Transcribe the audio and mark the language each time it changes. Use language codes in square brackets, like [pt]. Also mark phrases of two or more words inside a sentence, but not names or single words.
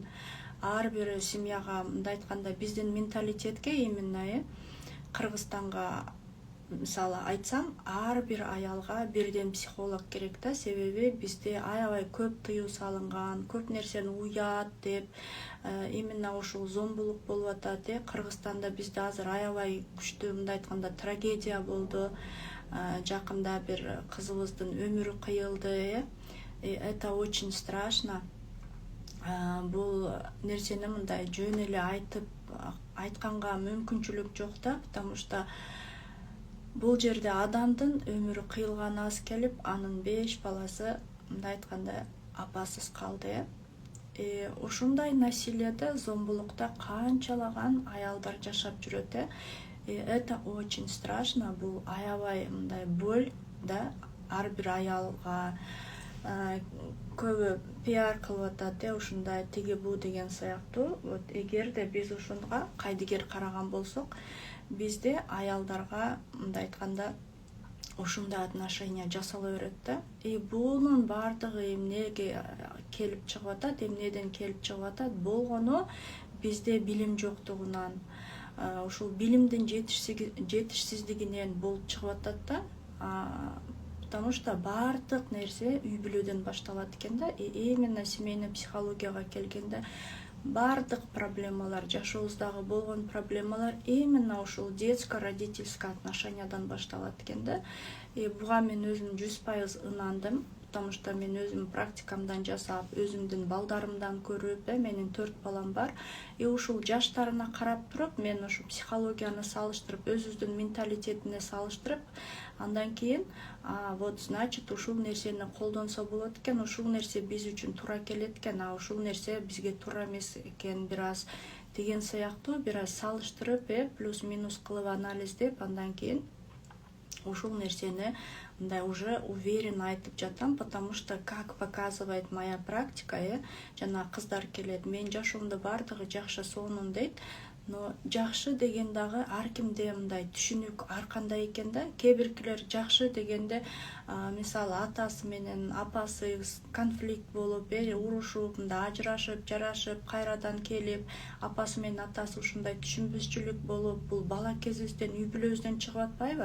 [ky] Ар бир семьяга, мындай айтканда, биздин менталитетке именно Кыргызстанга мисалы айтсам, ар бир аялга бирден психолог керек да, себеби бизде аябай көп тыюу салынган, көп нерсени уят деп, именно ушул зомбулук болуп атат. Кыргызстанда бизде азыр аябай күчтүү, мындай айтканда, трагедия болду. Жакында бир кызыбыздын өмүрү кыйылды. [ru] Это очень страшно. [ky] Бул нерсени мындай жөн эле айтканга мүмкүнчүлүк жок да, [ru] потому что [ky] бул жерде адамдын өмүрү кыйылган аз келип, анын 5 баласы мындай айтканда апасыз калды. Ушундай насилиеде, зомбулукта канчалаган аялдар жашап жүрөт. [ru] Это очень страшно. [ky] Бул аябай мындай боль да, ар бир аялга. Көбү пиар кылып атат, ушундай тиги бу деген сыяктуу. Вот эгерде биз ушунга кайдыгер караган болсок, бизде аялдарга мындай айтканда ушундай отношение жасала берет да. Бунун баардыгы эмнеге келип чыгып атат, эмнеден келип чыгып атат? Болгону бизде билим жоктугунан, ушул билимдин жетишсиздигинен болуп чыгып атат да. [ru] Потому что [ky] баардык нерсе үй бүлөдөн башталат экен да. [ru] Именно семейный [ky] психологияга келгенде баардык проблемалар, жашообуздагы болгон проблемалар именно ушул детско-родительский отношениядан башталат экен да. Буга мен өзүм 100% ынандым, [ru] потому что [ky] мен өзүм практикамдан жасап, өзүмдүн балдарымдан көрүп, менин 4 балам бар. Ушул жаштарына карап туруп, мен ушу психологияны салыштырып, өзүбүздүн менталитетине салыштырып, андан кийин, [ru] вот значит, [ky] ушул нерсени колдонсо болот экен, ушул нерсе биз үчүн туура келет экен, ушул нерсе бизге туура эмес экен, бир аз деген сыяктуу, бир аз салыштырып, плюс-минус кылып анализдеп, андан кийин ушул нерсени мындай [ru] уже уверенно [ky] айтып жатам, потому что, как показывает моя практика, жана кыздар келет, мен жашоомдо баардыгы жакшы сонун дейт, но жакшы деген дагы ар кимде мындай түшүнүк ар кандай экен да. Кээ биркилер жакшы дегенде, мисалы атасы менен апасы конфликт болуп, урушуп, мындай ажырашып, жарашып, кайрадан келип, апасы менен атасы ушундай түшүнбөчүлүк болуп, бул бала кезибизден, үй бүлөбүздөн чыгып атпайбы?